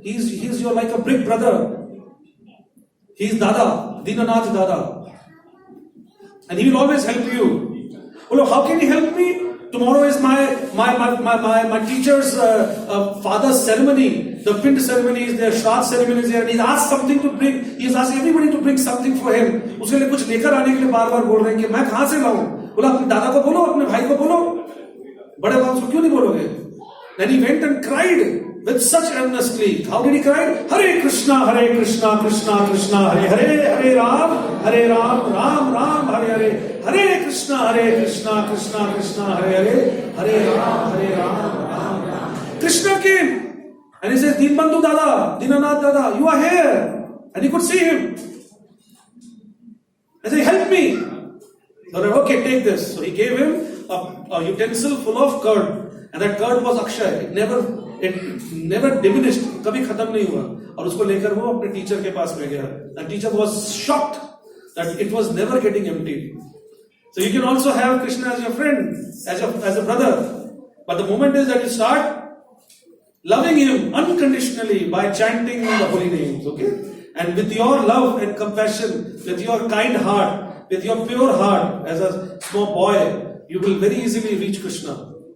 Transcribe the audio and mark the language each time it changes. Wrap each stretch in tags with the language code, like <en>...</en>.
<en>He's your like a big brother. He's Dada, Dinanath Dada. And He will always help you. Well, how can He help me? Tomorrow is my teacher's father's ceremony. The pind ceremony is there, Shraddh ceremony is there, and he's asked something to bring. He's asked everybody to bring something for him.</en> <hi>उसके लिए कुछ लेकर आने के लिए बार बार बोल रहे हैं कि मैं कहां से लाऊं? बोला अपने दादा को बोलो, अपने भाई को बोलो, बड़े बाप को क्यों नहीं बोलोगे?</hi> <en>Then he went and cried with such earnestly. How did he cry? Hare Krishna, Krishna Krishna, Hare Hare, Hare Ram, Ram Ram, Hare Hare, Hare Krishna, Krishna Krishna, Hare Hare, Hare Ram, Ram Ram. Krishna came and he says, Deepbandhu Dada, Dinanath Dada, you are here. And he could see him. I said, help me. So I, okay, take this. So he gave him a utensil full of curd. And that curd was Akshay. It never diminished.</en> <hi>कभी खत्म नहीं हुआ. और उसको लेकर वो अपने teacher के पास में गया.</hi> <en>And teacher was shocked that it was never getting emptied. So you can also have Krishna as your friend, as a brother. But the moment is that you start loving him unconditionally by chanting the holy names. Okay? And with your love and compassion, with your kind heart, with your pure heart, as a small boy, you will very easily reach Krishna.</en>